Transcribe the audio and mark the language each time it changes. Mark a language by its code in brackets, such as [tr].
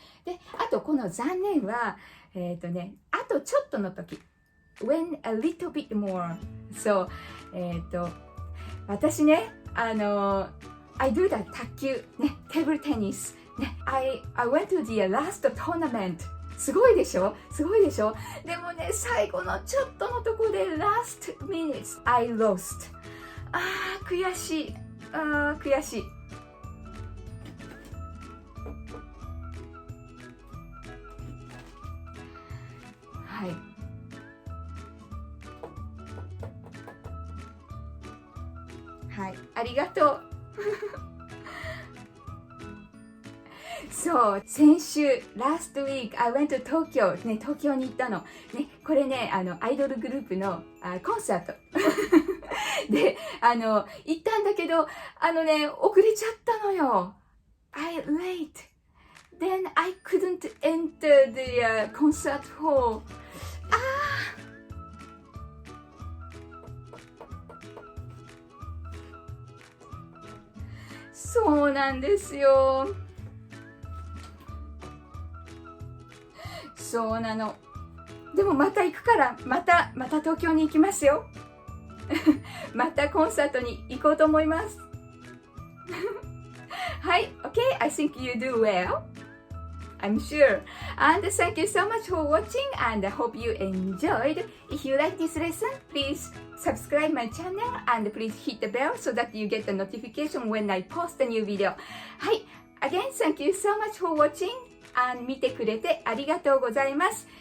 [ja] で、あとこの残念は、あとちょっとの時。 [en] when a little bit more. So, [ja] 私ね、 [en] I do the [ja] 卓球、ね、テーブルテニス。 [en] ね、I went to the last tournament. [ja] すごいでしょ？すごいでしょ？でもね、最後のちょっとのところで [en] last minutes I lost。 [ja] 悔しい。悔しい。はい。はい、ありがとう。そう、先週、 [en] last week, I went to Tokyo、 [ja] ね、東京に行ったの。ね、これね、アイドルグループのコンサート。で、行ったんだけど、遅れちゃったのよ。 [en] I late. Then I couldn't enter the、concert hall. [ja] そうなんですよ。そうなの。でもまた行くから、また東京に行きますよ。またコンサートに行こうと思います。 [en] はい、OK, I think you do well. I'm sure. And thank you so much for watching and I hope you enjoyed. If you like this lesson, please subscribe my channel and please hit the bell so that you get the notification when I post a new video. はい、again, thank you so much for watching and [ja] 見てくれてありがとうございます。